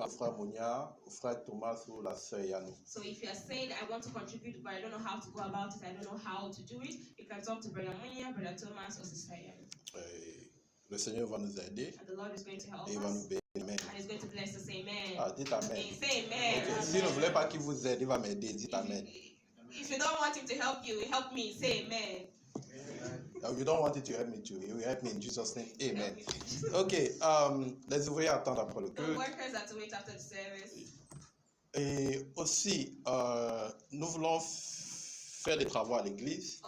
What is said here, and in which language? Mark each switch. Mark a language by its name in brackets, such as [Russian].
[French] frère Monia, frère Thomas ou la sœur Yannou. [English] So if you are saying, I want to contribute, but I don't know how to go about it, I don't know how to do it, you can talk to Brother Monia, Brother Thomas, or Sister Yannou. [French] Le Seigneur va nous aider. [English] And the Lord is going to help [French] Et il va nous [English] us. [French] bénir. Amen. [English] And he's going to bless us. Amen. [French] Ah, dites Amen. [English] Say amen. Okay. [French] Si vous ne voulez pas qu'il vous aide, il va m'aider. Dites Amen. [English] If you don't want him to help you, help me. Say amen. If you don't want it to help me too, you will help me in Jesus' name. Amen. [French] Okay, les ouvriers attendent après le [English] The [French] culte. [English] workers have to wait after the service. [French] Et aussi, nous voulons faire des travaux à l'église.